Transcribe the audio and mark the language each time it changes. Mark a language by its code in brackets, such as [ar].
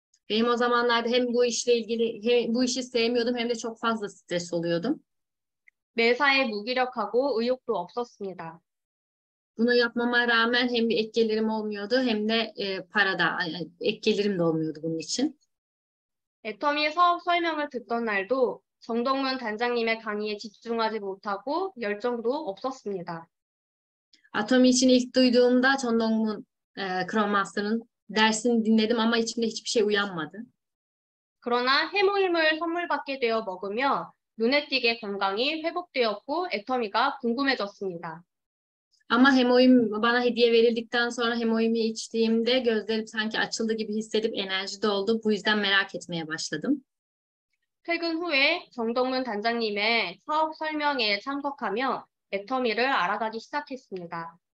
[tr] Benim o zamanlarda hem bu işle ilgili hem bu işi sevmiyordum hem de çok fazla stres oluyordum. [ko] 매사에 무기력하고 의욕도 없었습니다. [tr] Bunu yapmama rağmen hem bir ek gelirim olmuyordu hem de parada ek gelirim de olmuyordu bunun için. [ko] 애터미 사업 설명을 듣던 날도 정동문 단장님의 강의에 집중하지 못하고 열정도 없었습니다. [tr] Atomi için ilk duyduğumda John Dongmun Scrum Master'ın dersini dinledim ama içimde hiçbir şey uyanmadı. [ko] 그러나 해모임을 선물 받게 되어 먹으며 눈에 띄게 건강이 회복되었고 애터미가 궁금해졌습니다. [tr] Ama hemoim bana hediye verildikten sonra hemoimi içtiğimde gözlerim sanki açıldı gibi hissedip enerji doldu. Bu yüzden merak etmeye başladım. [ko] 퇴근 후에 정동문 단장님의 사업 설명회에 참석하며 애터미를 알아가기 시작했습니다.